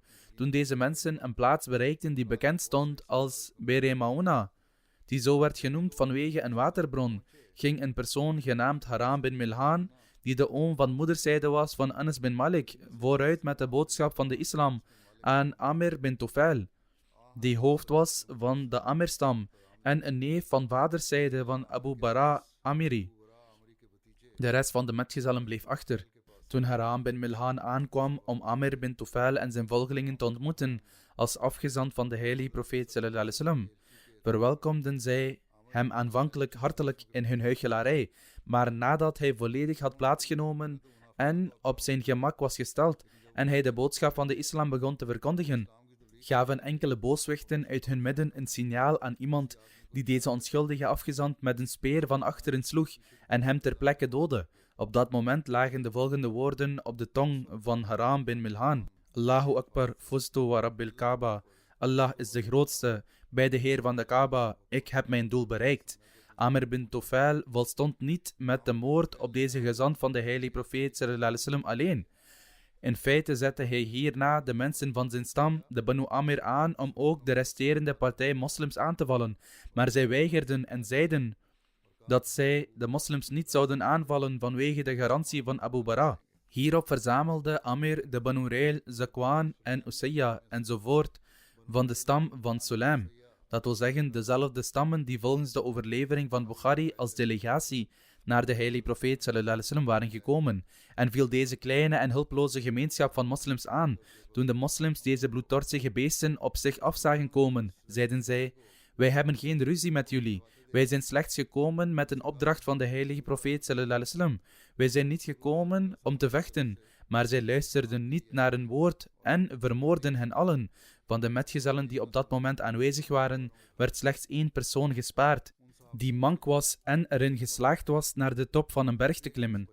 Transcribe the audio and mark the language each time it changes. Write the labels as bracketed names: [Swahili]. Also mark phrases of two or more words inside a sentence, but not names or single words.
[Dutch] Toen deze mensen een plaats bereikten die bekend stond als Bere Mauna, die zo werd genoemd vanwege een waterbron, ging een persoon genaamd Haram bin Milhan, die de oom van moederszijde was van Anas bin Malik, vooruit met de boodschap van de islam aan Amir bin Tufail, die hoofd was van de Amirstam en een neef van vaderszijde van Abu Bara Amiri. De rest van de metgezellen bleef achter. Toen Haram bin Milhan aankwam om Amir bin Tufail en zijn volgelingen te ontmoeten als afgezant van de heilige profeet [Arabic] صلى الله عليه وسلم, [Dutch] verwelkomden zij hem aanvankelijk hartelijk in hun huichelarij, maar nadat hij volledig had plaatsgenomen en op zijn gemak was gesteld en hij de boodschap van de islam begon te verkondigen, gaven enkele booswichten uit hun midden een signaal aan iemand die deze onschuldige afgezant met een speer van achteren sloeg en hem ter plekke doodde. Op dat moment lagen de volgende woorden op de tong van Haram bin Milhan: [Arabic] الله أكبر، فزت ورب الكعبة. [Dutch] Allah is de grootste, bij de Heer van de Kaaba, ik heb mijn doel bereikt. Amr bin Tufail volstond niet met de moord op deze gezant van de heilige profeet [Arabic] صلى الله عليه وسلم [Dutch] alleen. In feite zette hij hierna de mensen van zijn stam, de Banu Amir, aan om ook de resterende partij moslims aan te vallen, maar zij weigerden en zeiden dat zij de moslims niet zouden aanvallen vanwege de garantie van Abu Bara. Hierop verzamelde Amir de Banu Rail, Zakwan en Usayya enzovoort van de stam van Sulaim. Dat wil zeggen dezelfde stammen die volgens de overlevering van Bukhari als delegatie naar de heilige profeet [Arabic] صلى الله عليه وسلم [Dutch] waren gekomen, en viel deze kleine en hulploze gemeenschap van moslims aan. Toen de moslims deze bloeddorstige beesten op zich af zagen komen, zeiden zij: wij hebben geen ruzie met jullie. Wij zijn slechts gekomen met een opdracht van de heilige profeet [Arabic] صلى الله عليه وسلم. [Dutch] Wij zijn niet gekomen om te vechten. Maar zij luisterden niet naar een woord en vermoordden hen allen. Van de metgezellen die op dat moment aanwezig waren, werd slechts 1 persoon gespaard, die mank was en erin geslaagd was naar de top van een berg te klimmen.